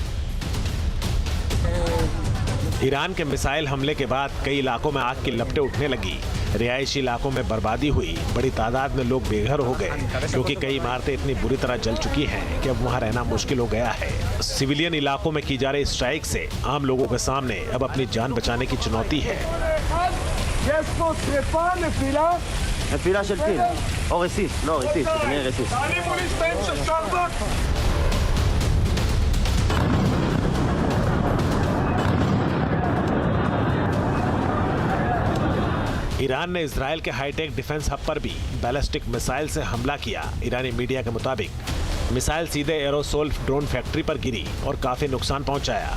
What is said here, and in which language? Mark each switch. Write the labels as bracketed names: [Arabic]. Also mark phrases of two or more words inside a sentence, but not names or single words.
[Hindi] ईरान के मिसाइल हमले के बाद कई इलाकों में आग की लपटें उठने लगी। रिहायशी इलाकों में बर्बादी हुई, बड़ी तादाद में लोग बेघर हो गए, क्योंकि कई इमारतें इतनी बुरी तरह जल चुकी हैं कि अब वहां रहना मुश्किल हो गया है। सिविलियन इलाकों में की जा रही स्ट्राइक से आम लोगों के सामने अब अपनी जान बचाने की चुनौती है। [Hebrew] נפילה של טיל, או רסיס, לא רסיס, כנראה רסיס. [Hindi] ईरान ने इजराइल के [English] high-tech defense hub [Hindi] पर भी बैलिस्टिक मिसाइल से हमला किया। ईरानी मीडिया के मुताबिक मिसाइल सीधे [English] aerosol drone factory [Hindi] पर गिरी और काफी नुकसान पहुंचाया।